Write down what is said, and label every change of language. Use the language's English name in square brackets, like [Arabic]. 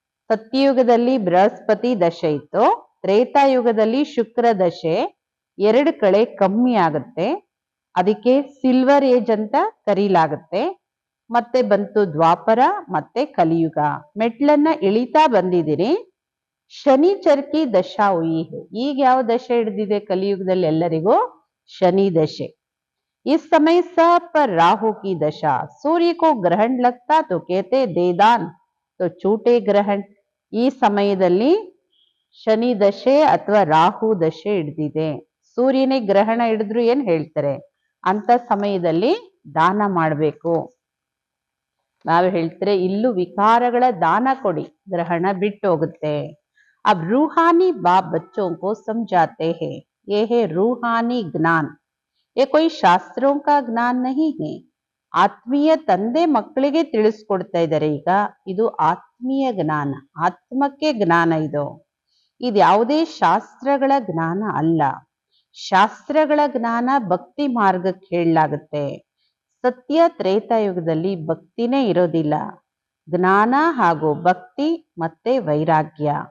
[Kannada] ಸತ್ಯಯುಗದಲ್ಲಿ ಬೃಹಸ್ಪತಿ ದಶೆ ಇತ್ತು, ತ್ರೇತಾಯುಗದಲ್ಲಿ ಶುಕ್ರ ದಶೆ 2 ಕಳೆ ಕಮ್ಮಿ ಆಗುತ್ತೆ, ಅದಕ್ಕೆ ಸಿಲ್ವರ್ ಏಜ್ ಅಂತ ಕರೀಲಾಗುತ್ತೆ. ಮತ್ತೆ ಬಂತು ದ್ವಾಪರ, ಮತ್ತೆ ಕಲಿಯುಗ. ಮೆಟ್ಲನ್ನ ಇಳಿತಾ ಬಂದಿದ್ದೀರಿ. [Hindi] ಶನಿ ಚರ್ಕಿ ದಶಾ ಹುಯಿ ಹೈ, [Kannada] ಈಗ ಯಾವ ದಶೆ ಹಿಡಿದಿದೆ ಕಲಿಯುಗದಲ್ಲಿ ಎಲ್ಲರಿಗೂ? ಶನಿ ದಶೆ. [Hindi] इस समय सब पर राहु की दशा, सूर्य को ग्रहण लगता तो कहते देदान तो छूटे ग्रहण. [Kannada] ಈ ಸಮಯದಲ್ಲಿ ಶನಿ ದಶೆ ಅಥವಾ ರಾಹು ದಶೆ ಹಿಡಿದಿದೆ. ಸೂರ್ಯನಿಗೆ ಗ್ರಹಣ ಹಿಡಿದ್ರು ಏನ್ ಹೇಳ್ತಾರೆ, ಅಂತ ಸಮಯದಲ್ಲಿ ದಾನ ಮಾಡಬೇಕು. ನಾವು ಹೇಳ್ತಾರೆ ಇಲ್ಲೂ ವಿಕಾರಗಳ ದಾನ ಕೊಡಿ, ಗ್ರಹಣ ಬಿಟ್ಟು ಹೋಗುತ್ತೆ. [Hindi] अब रूहानी बाप बच्चों को समझाते हैं, ये है रूहानी ज्ञान, ये कोई ಶಾಸ್ತ್ರೋं का ज्ञान नहीं है. [Kannada] ಆತ್ಮೀಯ ತಂದೆ ಮಕ್ಕಳಿಗೆ ತಿಳಿಸ್ಕೊಡ್ತಾ ಇದ್ದಾರೆ. ಈಗ ಇದು ಆತ್ಮೀಯ ಜ್ಞಾನ, ಆತ್ಮಕ್ಕೆ ಜ್ಞಾನ. ಇದು ಯಾವುದೇ ಶಾಸ್ತ್ರಗಳ ಜ್ಞಾನ ಅಲ್ಲ. ಶಾಸ್ತ್ರಗಳ ಜ್ಞಾನ ಭಕ್ತಿ ಮಾರ್ಗಕ್ಕೆ ಹೇಳಲಾಗುತ್ತೆ. ಸತ್ಯ ತ್ರೇತಾಯುಗದಲ್ಲಿ ಭಕ್ತಿನೇ ಇರೋದಿಲ್ಲ. ಜ್ಞಾನ ಹಾಗೂ ಭಕ್ತಿ ಮತ್ತೆ ವೈರಾಗ್ಯ.